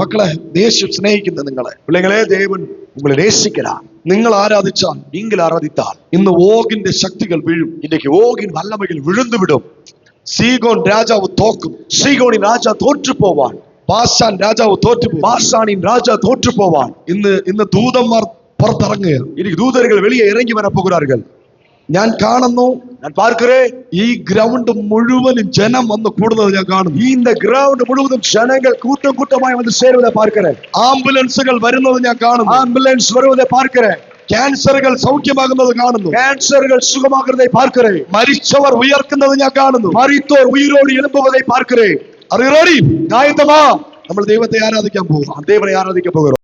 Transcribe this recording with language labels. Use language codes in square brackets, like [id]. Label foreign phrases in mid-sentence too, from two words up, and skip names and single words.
[ml] മക്കളെ, യേശു സ്നേഹിക്കുന്ന നിങ്ങളെ. [ta] பிள்ளைங்களே, தேவன் உங்களை நேசிக்கிறார். [ml] നിങ്ങൾ ആരാധിച്ചാൽ, [ta] நீங்கள் ആരാധിத்தால் [ml] ഇന്ന് ഓഗിന്റെ ശക്തികൾ വീഴും. [ta] இன்னைக்கு ஓகின் வல்லமைகள் விழுந்து விடும். [ml] സീഗോൻ രാജാവ് തോക്കും. [ta] சீகோனின் ராஜா தோற்று போவான். [ml] ബാശാൻ രാജാവ് തോറ്റുപോകും. [ta] பாசானின் ராஜா தோற்று போவான். [ml] ഇന്ന് ദൂതന്മാർ പുറത്തിറങ്ങുക. [ta] இன்னைக்கு தூதர்கள் வெளியே இறங்கி வர போகிறார்கள். [ml] ഞാൻ കാണുന്നു, [ta] நான் பார்க்கிறேன், [ml] ഈ ഗ്രൗണ്ട് മുഴുവനും ജനം വന്ന് കൂടുന്നത് ഞാൻ കാണുന്നു. [ta] இந்த கிரவுண்ட் முழுவதும் ஜனங்கள் கூட்டம் கூட்டமாய் வந்து சேருவதை பார்க்கிறேன். [ml] ആംബുലൻസുകൾ വരുന്നത് ഞാൻ കാണുന്നു. [ta] ஆம்புலன்ஸ் வருவதை பார்க்கிறேன். [ml] ക്യാൻസറുകൾ സൗഖ്യമാകുന്നത് കാണുന്നു. [ta] கேன்சர்கள் சுகமாகிறதை பார்க்கிறேன். [ml] മരിച്ചവർ ഉയർക്കുന്നത് ഞാൻ കാണുന്നു. [ta] மரித்தோர் உயிரோடு எழும்புவதை பார்க்கிறேன். [ml] അറിയണോടി, [ta] ஆயத்தமா? [ml] നമ്മൾ ദൈവത്തെ ആരാധിക്കാൻ പോകും. [ta] தேவனை ஆராதிக்க போகிறோம்.